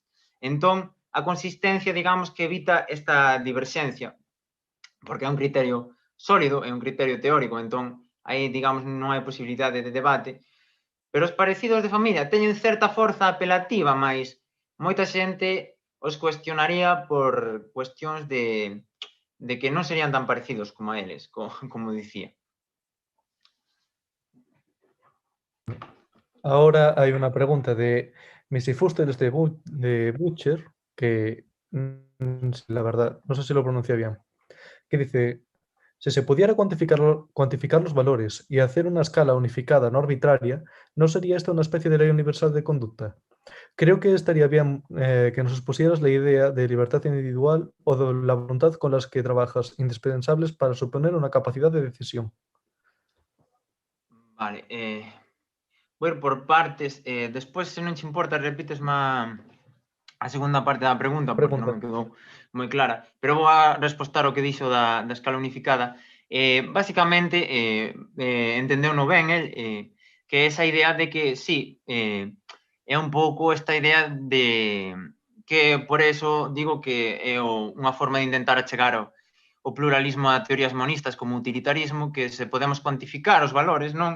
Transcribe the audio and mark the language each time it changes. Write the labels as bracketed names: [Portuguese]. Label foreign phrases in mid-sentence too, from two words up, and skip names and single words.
[Galician] Entón, a consistencia, digamos, que evita esta diverxencia, porque é un criterio sólido, é un criterio teórico, entón, aí, digamos, non hai posibilidade de debate, pero os parecidos de familia teñen certa forza apelativa, mas moita xente os cuestionaría por cuestións de que non serían tan parecidos como a eles, como dicía. [Spanish] Ahora hay una pregunta de Missy Fuster de Butcher, que la verdad, no sé si lo pronuncia bien, que dice, si se pudiera cuantificar los valores y hacer una escala unificada, no arbitraria, ¿no sería esta una especie de ley universal de conducta? Creo que estaría bien que nos expusieras la idea de libertad individual o de la voluntad con las que trabajas, indispensables para suponer una capacidad de decisión. Vale, voy a ir por partes. [Galician] Despois, se non te importa, repites a segunda parte da pregunta, porque non me quedou moi clara. Pero vou a respostar o que dixo da escala unificada. Básicamente, entendeu no ben el, que esa idea de que, sí, é un pouco esta idea de que, [Spanish] por eso, [Galician] digo que é unha forma de intentar achegar o pluralismo a teorías monistas como utilitarismo, que se podemos cuantificar os valores, non?